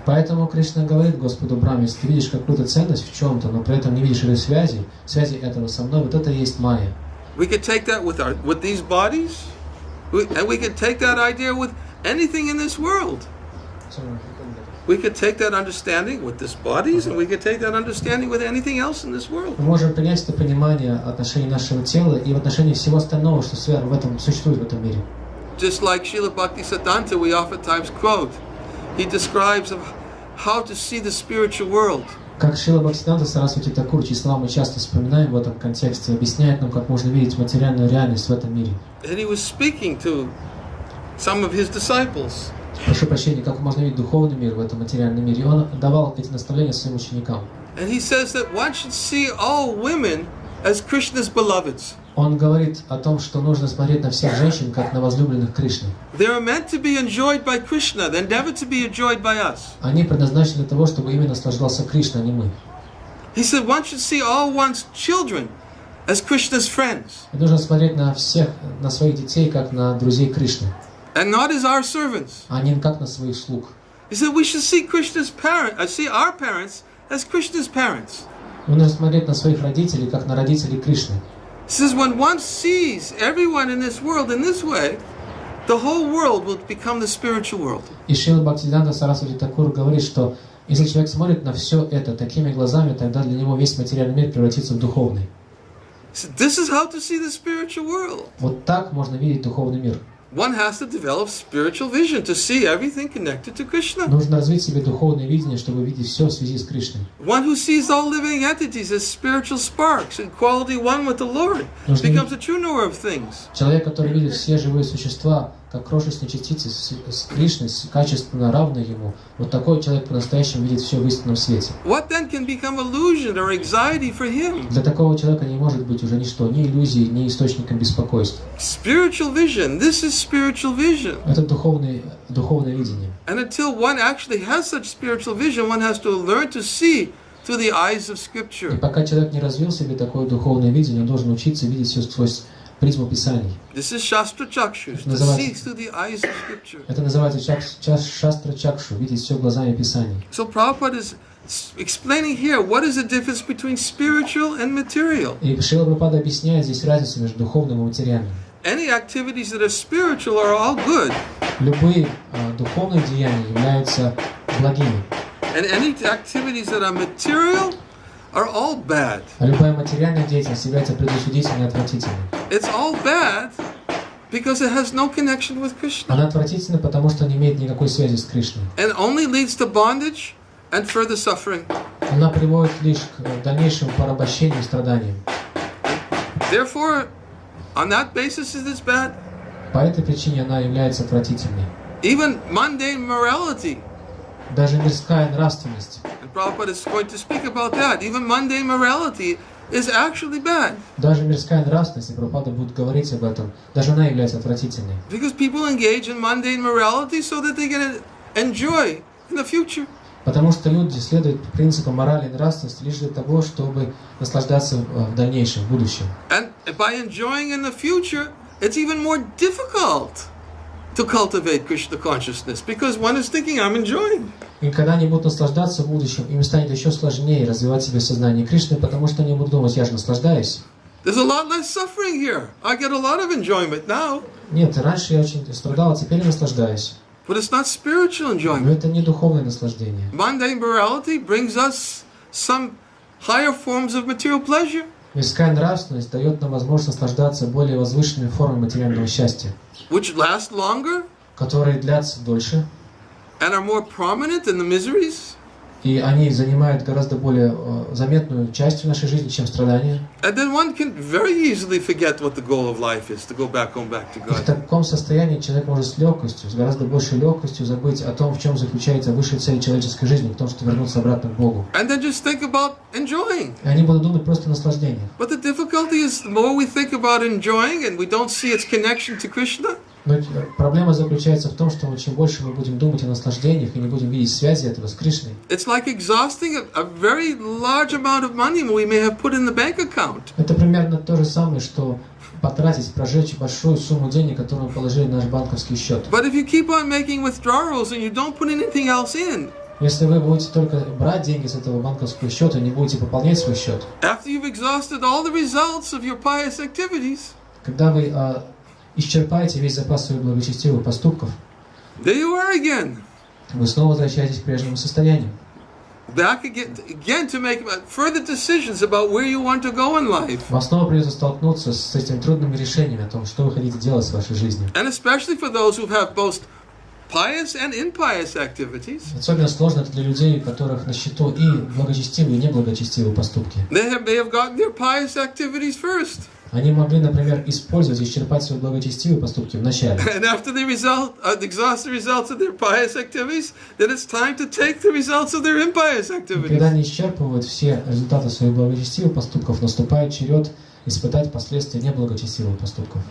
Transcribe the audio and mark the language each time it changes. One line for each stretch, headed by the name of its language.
Russian: Поэтому Кришна говорит Господу Брахме, если ты видишь какую-то ценность в чем-то, но при этом не видишь этой связи этого со мной, вот это и есть Майя.
English: We could take that with these bodies, and we could take that idea with anything in this world. We could take that understanding with these bodies, and we could take that understanding with anything else in this world.
Russian: Мы можем принять это понимание отношений нашего тела и в отношении всего остального, что в этом существует в этом мире.
English: Just like Srila Bhaktisiddhanta, we oftentimes quote, he describes of how to see the spiritual world.
Russian: Как Шрила Бхактивиданта Сарасвати Такур, чьи слова мы часто вспоминаем в этом контексте, объясняет нам, как можно видеть материальную реальность в этом мире.
English: And he was speaking to some of his disciples.
Russian: Прошу прощения, как можно видеть духовный мир в этом материальном мире. И он давал эти наставления своим ученикам.
English: And he says that one should see all women as Krishna's beloveds.
Russian: Он говорит о том, что нужно смотреть на всех женщин, как на возлюбленных Кришны.
English: They are meant to be enjoyed by Krishna, they're never to be enjoyed by us.
Russian: Они предназначены для того, чтобы ими наслаждался Кришна, а не мы.
English: He said one should see all one's children as Krishna's friends.
Russian: И нужно смотреть на всех, на своих детей, как на друзей Кришны.
English: And not as our servants.
Russian: А не как на своих слуг.
English: He said we should see see our parents as Krishna's parents.
Russian: Нужно смотреть на своих родителей, как на родителей Кришны.
English: He says when one sees everyone in this world in this way, the whole world will become the spiritual world.
Russian: И Шрила Бхактивиданта Сарасвати Такур говорит, что если человек смотрит на все это такими глазами, тогда для него весь материальный мир превратится в духовный.
English: So this is how to see the spiritual world.
Russian: Вот так можно видеть духовный мир.
English: One has to develop spiritual vision to see everything connected to Krishna.
Russian: Нужно развить себе духовное видение, чтобы видеть все в связи с Кришной.
English: One who sees all living entities as spiritual sparks in quality one with the Lord becomes a true knower of things.
Russian: Человек, который видит все живые существа как крошечные частицы с Кришной, качественно равны ему, вот такой человек по-настоящему видит все в истинном свете.
English: What then can become illusion or anxiety for him?
Russian: Для такого человека не может быть уже ничто, ни иллюзии, ни источником беспокойства.
English: Spiritual vision. This is spiritual vision.
Russian: Это духовное видение.
English: And until one actually has such spiritual vision, one has to learn to see through the eyes of Scripture.
Russian: И пока человек не развил в себе такое духовное видение, он должен учиться видеть все сквозь призму Писаний.
English: This is Shastra Chakshu, to see through the eyes of Scripture.
Russian: Это называется Шастра Чакшу, видеть все глазами Писаний.
English: So Prabhupada is explaining here what is the difference between spiritual and material.
Russian: И Шрила Прабхупада объясняет здесь разницу между духовным и материальным.
English: Any activities that are spiritual are all good.
Russian: Любые духовные деяния являются благими.
English: And any activities that are material are all bad.
Russian: А любая материальная деятельность является предосудительной и отвратительной.
English: It's all bad because it has no connection with Krishna.
Russian: Она отвратительна, потому что не имеет никакой связи с Кришной.
English: And only leads to bondage and further suffering.
Russian: Она приводит лишь к дальнейшему порабощению и страданиям.
English: Therefore, on that basis it is bad.
Russian: По этой причине она является отвратительной.
English: Even mundane morality.
Russian: Даже мирская нравственность.
English: And Prabhupada is going to speak about that. Even mundane morality is actually bad.
Russian: Даже мирская нравственность, и Прабхупада будет говорить об этом, даже она является отвратительной.
English: Because people engage in mundane morality so that they can enjoy in the future.
Russian: Потому что люди следуют принципам морали и нравственности лишь для того, чтобы наслаждаться в дальнейшем, в будущем.
English: And by enjoying in the future, it's even more difficult to cultivate Krishna consciousness because one is thinking, I'm enjoying.
Russian: И когда они будут наслаждаться в будущем, им станет еще сложнее развивать себе сознание Кришны, потому что они будут думать, я же наслаждаюсь.
English: There's a lot less suffering here. I get a lot of enjoyment now.
Russian: Нет, раньше я очень страдал, а теперь я наслаждаюсь.
English: But it's not spiritual enjoyment.
Russian: это не духовное наслаждение.
English: Mundane morality brings us some higher forms of material pleasure.
Russian: Мирская нравственность дает нам возможность наслаждаться более возвышенными формами материального счастья,
English: Which last longer
Russian: которые длятся дольше,
English: and are more prominent in the miseries.
Russian: и они занимают гораздо более заметную часть в нашей жизни, чем страдания.
English: And then one can very easily forget what the goal of life is, to go back home, back to
Russian: И в
English: God.
Russian: таком состоянии человек может с легкостью, с гораздо большей легкостью забыть о том, в чем заключается высшая цель человеческой жизни, в том, что вернуться обратно к Богу.
English: And then just think about enjoying.
Russian: И они будут думать просто о наслаждениях.
English: But the difficulty is the more we think about enjoying and we don't see its connection to Krishna,
Russian: Но проблема заключается в том, что чем больше мы будем думать о наслаждениях и не будем видеть связи этого с Кришной,
English: it's like exhausting a very large amount of money we may have put in the bank account.
Russian: это примерно то же самое, что потратить, прожечь большую сумму денег, которую мы положили на наш банковский счет.
English: But if you keep on making withdrawals and you don't put anything else in,
Russian: Если вы будете только брать деньги с этого банковского счета, не будете пополнять свой счет,
English: after you've exhausted all the results of your pious activities,
Russian: когда вы исчерпаете весь запас своих благочестивых поступков,
English: there you are again.
Russian: вы снова возвращаетесь к прежнему состоянию.
English: Back again to make further decisions about where you want to go in life.
Russian: Вам снова придется столкнуться с этими трудными решениями о том, что вы хотите делать с вашей жизнью.
English: And especially for those who have both pious and impious activities.
Russian: Особенно сложно это для людей, у которых на счету и благочестивые, и неблагочестивые поступки.
English: They have gotten their pious activities first.
Russian: Они могли, например, использовать и исчерпать свои благочестивые поступки в начале.
English: And after they exhaust the results of their pious activities, then it's time to take the results of their impious activities.
Russian: Когда они исчерпывают все результаты своих благочестивых поступков, наступает черед испытать последствия неблагочестивых поступков.